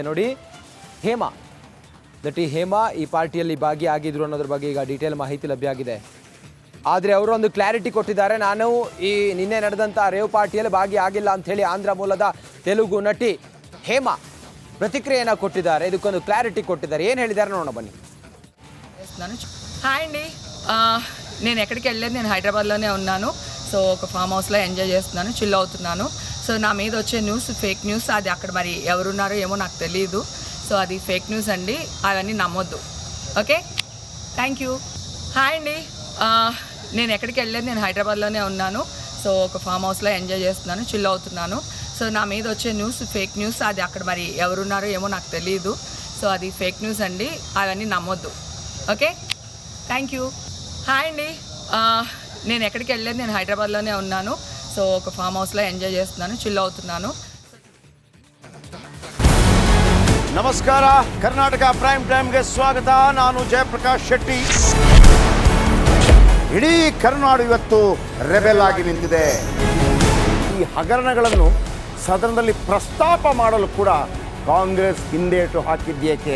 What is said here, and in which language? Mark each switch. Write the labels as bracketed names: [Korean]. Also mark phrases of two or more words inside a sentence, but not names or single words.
[Kannada] ನೋಡಿ, ನಟಿ ಹೇಮಾ ಈ ಪಾರ್ಟಿಯಲ್ಲಿ ಭಾಗಿಯಾಗಿದ್ರು ಅನ್ನೋದ್ರ ಬಗ್ಗೆ ಈಗ ಡೀಟೇಲ್ ಮಾಹಿತಿ ಲಭ್ಯ ಆಗಿದೆ. ಆದರೆ ಅವರು ಒಂದು ಕ್ಲಾರಿಟಿ ಕೊಟ್ಟಿದ್ದಾರೆ. ನಾನು ಈ ನಿನ್ನೆ ನಡೆದಂಥ ರೇವ್ ಪಾರ್ಟಿಯಲ್ಲಿ ಭಾಗಿಯಾಗಿಲ್ಲ ಅಂಥೇಳಿ ಆಂಧ್ರ ಮೂಲದ ತೆಲುಗು ನಟಿ ಹೇಮಾ ಪ್ರತಿಕ್ರಿಯೆಯನ್ನು ಕೊಟ್ಟಿದ್ದಾರೆ. ಇದಕ್ಕೊಂದು క్లారిటీ కొట్టిದ್ದಾರೆ. ಏನು ಹೇಳಿದ್ದಾರೆ ನೋಡೋಣ బన్నీ. [Telugu] హాయ్ అండి, నేను ఎక్కడికి వెళ్ళలేదు. నేను హైదరాబాద్లోనే ఉన్నాను. సో ఒక [English] farm houselo [Telugu] ఎంజాయ్ చేస్తున్నాను, చిల్ అవుతున్నాను. సో నా మీద వచ్చే [English] news fake news. [Telugu] అది అక్కడ మరి ఎవరున్నారో ఏమో నాకు తెలియదు. సో అది [English] fake news [Telugu] అండి, అవన్నీ నమ్మొద్దు. [English] okay, thank you. [Telugu] హాయ్ అండి, నేను ఎక్కడికి వెళ్ళలేదు. నేను హైదరాబాద్లోనే ఉన్నాను. సో ఒక [English] farm houselo [Telugu] ఎంజాయ్ చేస్తున్నాను, చిల్ అవుతున్నాను. సో నా మీద వచ్చే [English] news fake news. [Telugu] అది అక్కడ మరి ఎవరున్నారో ఏమో నాకు తెలియదు. సో అది [English] fake news [Telugu] అండి, అవన్నీ నమ్మొద్దు. [English] okay, thank you. [Telugu] హాయ్ అండి, నేను ఎక్కడికి వెళ్ళలేదు. నేను హైదరాబాద్లోనే ఉన్నాను. సో ఒక [English] farm houselo [Telugu] ఎంజాయ్ చేస్తున్నాను, చిల్ అవుతున్నాను. [Kannada] ನಮಸ್ಕಾರ, ಕರ್ನಾಟಕ ಪ್ರೈಮ್ ಟೈಮ್ಗೆ ಸ್ವಾಗತ. ನಾನು ಜಯಪ್ರಕಾಶ್ ಶೆಟ್ಟಿ. ಇಡೀ ಕರ್ನಾಡು ಇವತ್ತು ರೆಬೆಲ್ ಆಗಿ ನಿಂತಿದೆ. ಈ ಹಗರಣಗಳನ್ನು ಸದನದಲ್ಲಿ ಪ್ರಸ್ತಾಪ ಮಾಡಲು ಕೂಡ ಕಾಂಗ್ರೆಸ್ ಹಿಂದೇಟು ಹಾಕಿದ್ದೇಕೆ?